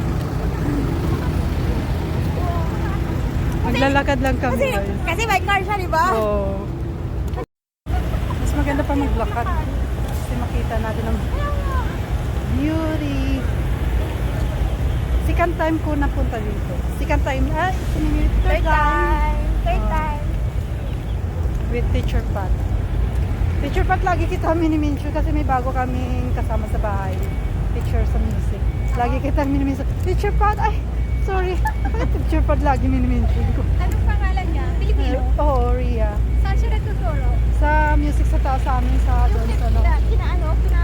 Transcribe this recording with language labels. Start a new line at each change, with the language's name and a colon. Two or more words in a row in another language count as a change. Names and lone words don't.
Filipino: Maglalakad lang kami guys. Kasi may car siya, di ba? Oo. Mas maganda pa maglakad. Kasi makita natin ang beauty.
English: Second time
Filipino: ko napunta dito.
English: Second time, third time. Third time. With Teacher Pat. Teacher Pat,
Filipino: lagi kita mini-mention kasi may bago kaming kasama sa bahay. Teacher sa music. Lagi kita mini-mention. Teacher Pat, ay, sorry. Bakit Teacher Pat lagi mini-mention ko? Anong pangalan niya? Pilipino? Oo, Ria. Saan siya nagtuturo? Sa music sa taas sa amin sa doon sa ano. Kina